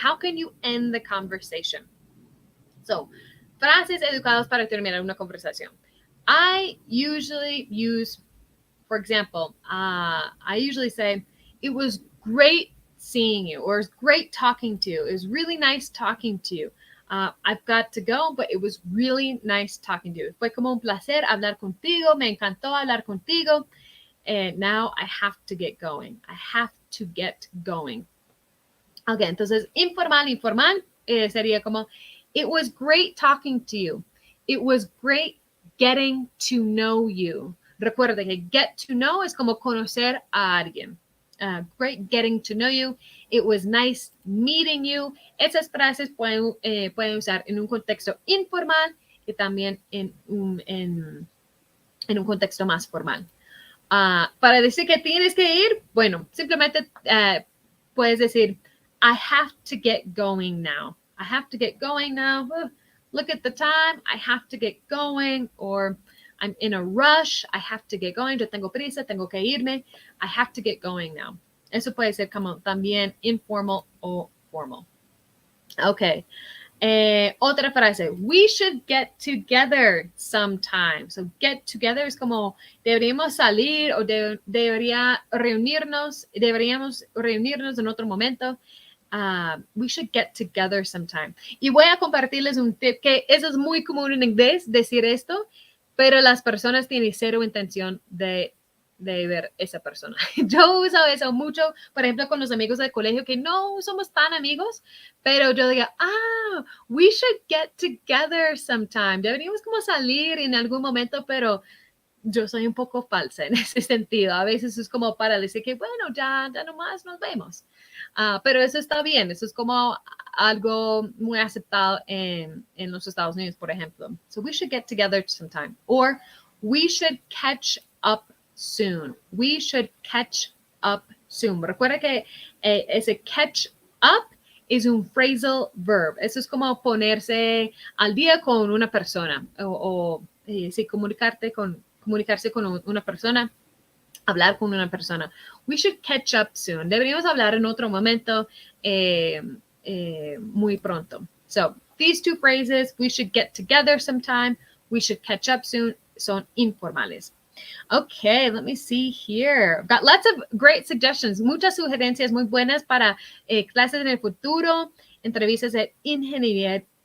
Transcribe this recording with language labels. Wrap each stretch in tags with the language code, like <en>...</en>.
<en>How can you end the conversation?</en> <es>So, frases educadas para terminar una conversación.</es> <en>I usually use, for example, I usually say, it was great seeing you, or it's great talking to you. It was really nice talking to you. I've got to go, but it was really nice talking to you.</en> <es>Fue como un placer hablar contigo. Me encantó hablar contigo.</es> <en>And now I have to get going. I have to get going.</en> <es>Ok, entonces informal sería como,</es> <en>it was great talking to you. It was great getting to know you.</en> <es>Recuerda que</es> <en>get to know</en> <es>es como conocer a alguien.</es> <en>Great getting to know you. It was nice meeting you.</en> <es>Esas frases pueden usar en un contexto informal y también en un contexto más formal. Para decir que tienes que ir, bueno, simplemente puedes decir,</es> <en>I have to get going now. I have to get going now. Look at the time. I have to get going. Or I'm in a rush. I have to get going.</en> <es>Yo tengo prisa. Tengo que irme.</es> <en>I have to get going now.</en> <es>Eso puede ser como también informal o formal.</es> <en>Okay.</en> <es>Otra frase,</es> <en>we should get together sometime.</en> <es>So get together es como deberíamos salir o deberíamos reunirnos en otro momento.</es> <en>We should get together sometime.</en> <es>Y voy a compartirles un tip que eso es muy común en inglés, decir esto, pero las personas tienen cero intención de ver esa persona. Yo uso eso mucho, por ejemplo, con los amigos del colegio que no somos tan amigos, pero yo digo,</es> <en>we should get together sometime.</en> <es>Deberíamos como salir en algún momento, pero yo soy un poco falsa en ese sentido. A veces es como para decir que, bueno, ya nomás nos vemos. Pero eso está bien. Eso es como algo muy aceptado en los Estados Unidos, por ejemplo.</es> <en>So we should get together sometime. Or we should catch up soon. We should catch up soon.</en> <es>Recuerda que ese catch up es un phrasal verb. Eso es como ponerse al día con una persona o comunicarse con una persona, hablar con una persona.</es> <en>We should catch up soon.</en> <es>Deberíamos hablar en otro momento muy pronto.</es> <en>So, these two phrases, we should get together sometime, we should catch up soon,</en> <es>son informales.</es> <en>Okay, let me see here. Got lots of great suggestions.</en> <es>Muchas sugerencias muy buenas para clases en el futuro, entrevistas de ingeniería.</es>